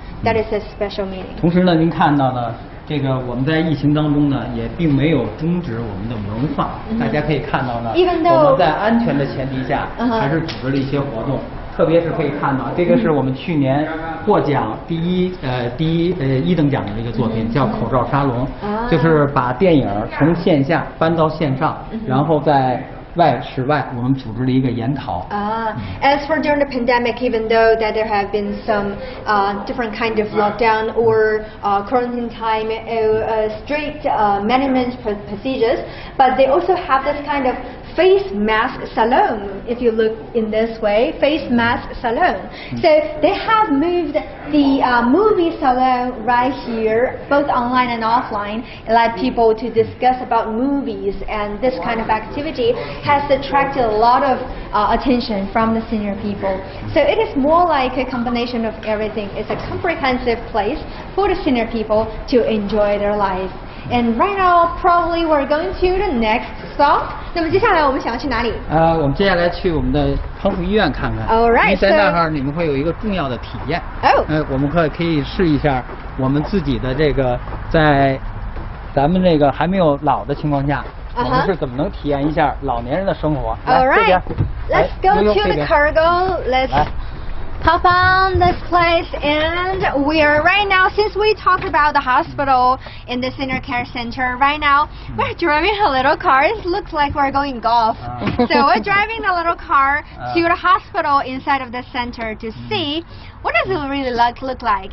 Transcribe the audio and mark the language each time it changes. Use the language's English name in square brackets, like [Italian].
[English] That is a special meaning. [Chinese] 同时呢，您看到呢，这个我们在疫情当中呢，也并没有终止我们的文化。大家可以看到呢，我们在安全的前提下，还是组织了一些活动。特别是可以看到，这个是我们去年获奖第一等奖的一个作品，叫口罩沙龙，就是把电影从线下搬到线上，然后在室外，我们组织了一个研讨。 [English] As for during the pandemic, even though that there have been some different kind of lockdown or quarantine time, strict management procedures, but they also have this kind of face mask salon. If you look in this way, face mask salon. So they have moved the movie salon right here, both online and offline, allow people to discuss about movies, and this kind of activity has attracted a lot of attention from the senior people. So it is more like a combination of everything. It's a comprehensive place for the senior people to enjoy their life. And right now, probably we're going to the next stop. [Chinese] 那么接下来我们想要去哪里？我们接下来去我们的康复医院看看。 [English] All right. [Chinese] 因为在那儿你们会有一个重要的体验。 [English] Oh. [Chinese] 我们可以试一下我们自己的这个在咱们这个还没有老的情况下，我们是怎么能体验一下老年人的生活。 [English] All right. Let's go to the cargo. Let's pop on this place, and we are right now, since we talked about the hospital in the senior care center, right now we're driving a little car. It looks like we're going golf. So we're driving a little car to the hospital inside of the center to see what does it really look like.